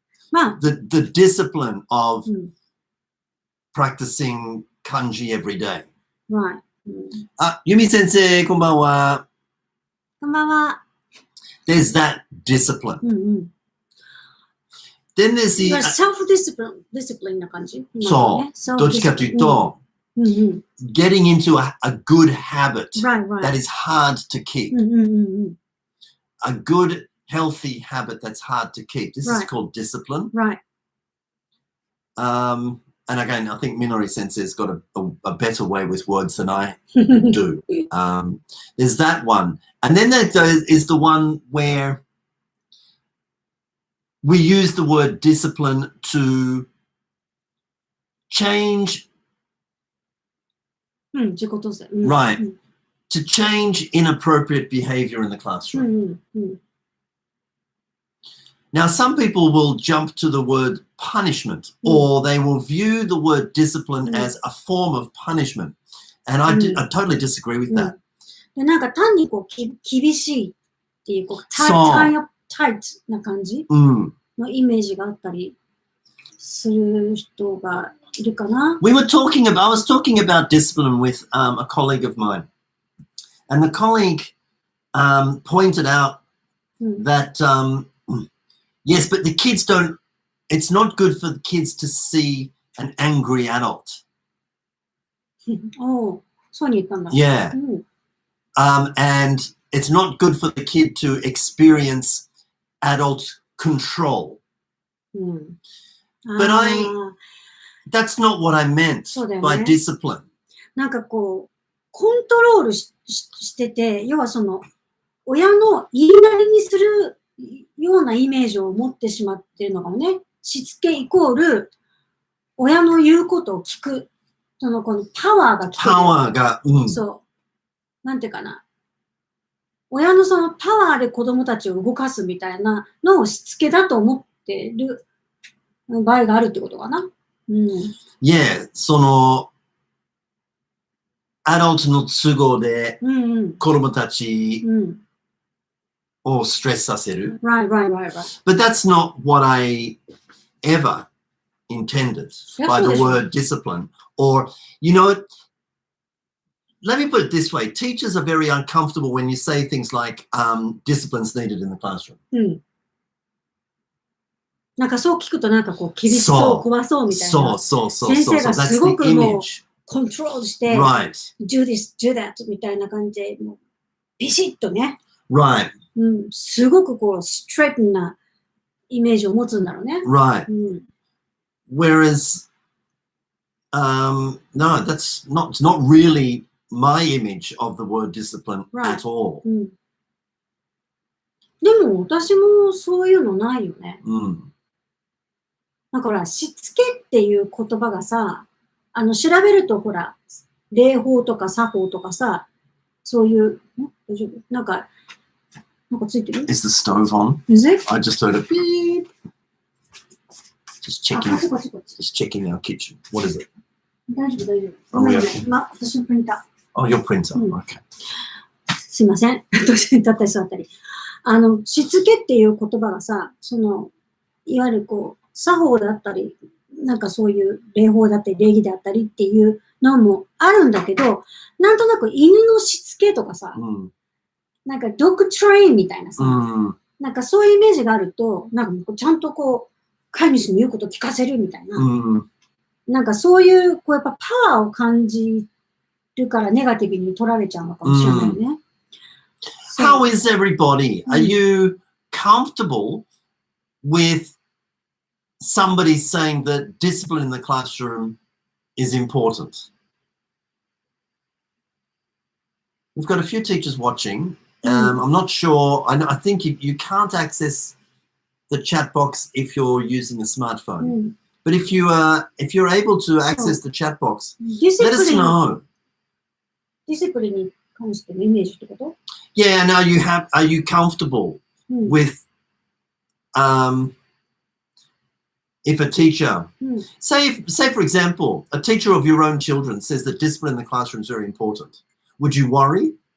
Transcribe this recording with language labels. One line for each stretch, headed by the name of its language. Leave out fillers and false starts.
English: The discipline of practicing kanji every day. Right. Yumi sensei, konbanwa.
Japanese: Konbanwa.
English: There's that discipline. Then there's the
Japanese: self-discipline な感じ。そう。どっちかというと、
English: getting into a good habit that is hard to keep. A good healthy habit that's hard to keep. This is called discipline. Right. And again, I think Minori Sensei's got a better way with words than I do. There's that one. And then there is the one where we use the word discipline to change. Right. To change inappropriate behavior in the classroom. Now, some people will jump to the word punishment, or they will view the word discipline as a form of punishment. And I totally disagree with that.
Japanese: でなんか単にこう厳しいっていう、こうタイトな感じのイメージがあったりする人がいるかな。
English: I was talking about discipline with a colleague of mine. And the colleague pointed out that, yes, but the kids it's not good for the kids to see an angry adult.
Japanese: そうに言ったんだ。
English: Yeah. And it's not good for the kid to experience adult control. But that's not what I meant by discipline.
Japanese: なんかこう、コントロールしてて、要はその、親の言いなりにするようなイメージを持ってしまっているのかもね。しつけイコール、親の言うことを聞く。このパワーが来てる。パワーが、そう。なんていうかな。親のそのパワーで子供たちを動かすみたいなのをしつけだと思ってる場合があるってことかな。
English: Yeah,
Japanese: その、アダルトの都合で子供たちをストレスさせる。
English: Right. But that's not what I ever intended by the word discipline. Or, you know, let me put it this way. Teachers are very uncomfortable when you say things like discipline's needed in the classroom.
Japanese: なんかそう聞くとなんかこう厳しそう、怖そうみたいな。そう。先生がすごくもうコントロールして、
English: Right. do this, do that
Japanese: みたいな感じで、もうビシッとね。
English: Right.
Japanese: すごくこうストレートなイメージを持つんだろうね。
English: Right. Whereas, no, it's not really my image of the word discipline at all.
Japanese: でも私もそういうのないよね。なんかほら、しつけっていう言葉がさ、調べるとほら、礼法とか作法とかさ、そういう、大丈夫？なんかついてる？
English: Is the stove on? Is it? I just heard a beep. Just checking our kitchen. What is it?
Japanese: 大丈夫。私のプリンター。
English: Oh, your printer. Okay.
Japanese: すいません。年に立ったり座ったり。しつけっていう言葉がさ、いわゆるこう、作法だったり、なんかそういう礼法だったり、礼儀だったりっていうのもあるんだけど、なんとなく犬のしつけとかさ、なんかドッグトレインみたいなさ、なんかそういうイメージがあると、なんかちゃんとこう、飼い主の言うことを聞かせるみたいな、なんかそういう、こうやっぱパワーを感じるからネガティブに取られちゃうのかもしれないね。
English: How is everybody? Are you comfortable with somebody saying that discipline in the classroom is important? We've got a few teachers watching. I'm not sure. I think you can't access the chat box if you're using a smartphone. But if you're able to access the chat box, let us know.
Japanese: ディシプリンに関してのイメージってこと？
English: Yeah, and are you comfortable with if a teacher, say for example, a teacher of your own children says that discipline in the classroom is very important, would you worry?